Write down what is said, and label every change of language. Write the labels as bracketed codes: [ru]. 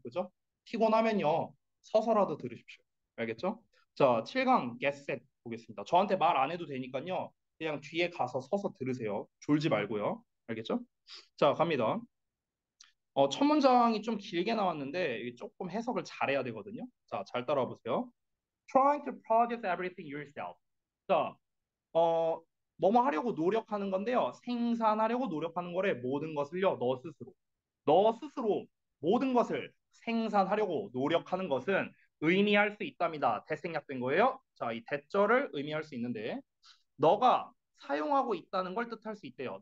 [ko] 그죠? 피곤하면요. 서서라도 들으십시오. 알겠죠? 자, 7강 get set 보겠습니다. 저한테 말 안 해도 되니까요. 그냥 뒤에 가서 서서 들으세요. 졸지 말고요. 알겠죠? 자, 갑니다. 첫 문장이 좀 길게 나왔는데 이게 조금 해석을 잘해야 되거든요. 자, 잘 따라와 보세요. [en] Trying to produce everything yourself. [ko] 자, 어, 뭐뭐 하려고 노력하는 건데요. 생산하려고 노력하는 거래 모든 것을요. 너 스스로. 너 스스로 모든 것을 생산하려고 노력하는 것은 의미할 수 있답니다. 대생략된 거예요. 자, 이 대절을 의미할 수 있는데 너가 사용하고 있다는 걸 뜻할 수 있대요.